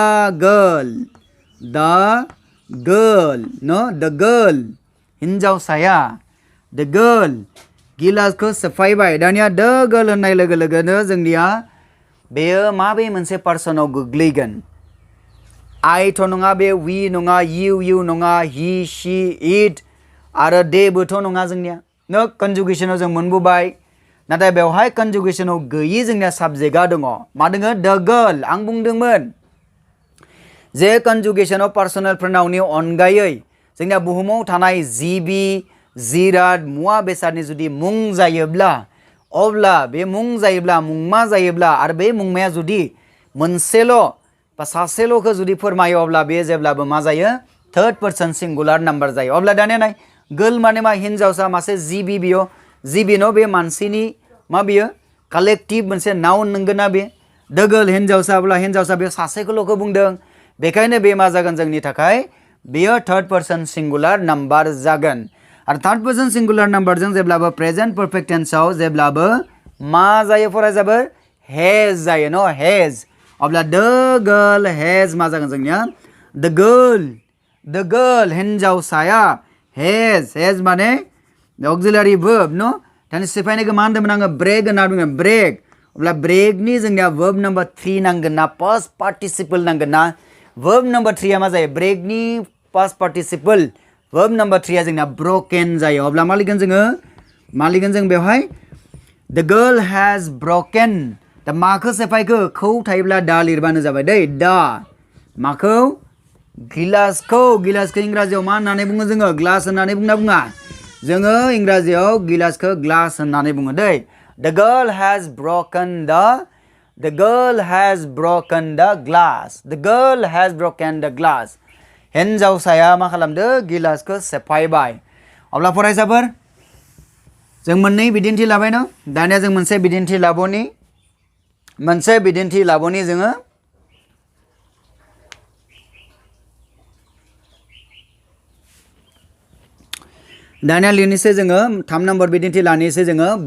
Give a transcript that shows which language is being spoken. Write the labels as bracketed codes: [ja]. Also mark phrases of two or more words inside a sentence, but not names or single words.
[brx] गर्ल हिनजावसाया [en] the girl [brx] गिलासखौ सेफायबाय दानिया [en] the girl [brx] होननाय लोगो लोगोनो जोंनिया बेयो माबे मोनसे पार्सनाव गोग्लैगोन आइथ' नङा बे वी नङा इउ नङा [en] he she it [brx] आरो देबोथ' नङा जोंनिया नो कनजुगेसनाव जों मोनबोबाय नाथाय बेवहाय कनजुगेसनाव गैयि जोंनिया साबजेक्टआ दङ मा दङ [en] the girl [brx] आं बुंदोंमोन जे कनजुगेसनाव पार्सनेल प्रनाउननि अनगायै जोंनिया बुहुमाव थानाय जिबि जिराद मुवा बेसादनि जुदि मुं जायोब्ला अब्ला बे मुं जायोब्ला मुंमा जायोब्ला आरो बे मुंमाया जुदि मोनसेल' बा सासेल'खौ जुदि फोरमायो अब्ला बे जेब्लाबो मा जायो [en] third person singular number [brx] जायो अब्ला दानिया नाय गर्ल माने मा हिनजावसा मासे जिबि बियो जिबि न' बे मानसिनि मा बियो कालेक्टिभ मोनसे नाउन नंगोन ना बे [en] the girl [brx] हिनजावसा बे सासेखौल'खौ बुंदों बेखायनो बे मा जागोन जोंनि थाखाय बेयो [en] third person singular number [brx] जागोन आरो [en] third person singular [brx] नाम्बारजों जेब्लाबो प्रेजेन्ट पारफेक्ट टेन्सआव जेब्लाबो मा जायो फरायजाबो हेज जायो न हेज अब्ला [en] the girl [brx] हेज मा जागोन जोंनिया [en] the girl [brx] हिनजावसाया हेज माने [en] auxiliary verb [brx] न दानि सिफायनायखौ मा होनदोंमोन आङो ब्रेक होनना बुङो ब्रेक अब्ला ब्रेकनि जोंनिया [en] verb number 3 [brx] नांगोन ना पास्ट पार्टिसिपल नांगोन ना [en] verb number 3 [brx] मा जायो ब्रेकनि [en] past participle verb number 3 [brx] जोंना ब्रोकेन जायो अब्ला मा लिरगोन जों बेवहाय [en] the girl has broken [brx] दा माखौ सेफायखो खौ थायोब्ला दा लिरबानो जाबाय दै दा माखौ गिलासखौ इंराजियाव मा होननानै बुङो जोङो ग्लास होननानै बुङा जोङो इंराजियाव गिलासखौ ग्लास होननानै बुङो दै [en] the girl has broken the glass [brx] हिनजावसाया मा खालामदो गिलासखौ सेफायबाय अब्ला फरायसाफोर जों मोननै बिदिन्थि लाबाय न दानिया जों मोनसे बिदिन्थि लाबोनि जोङो दानिया लिरनोसै जोङो 3 नम्बर बिदिन्थि लानोसै जोङो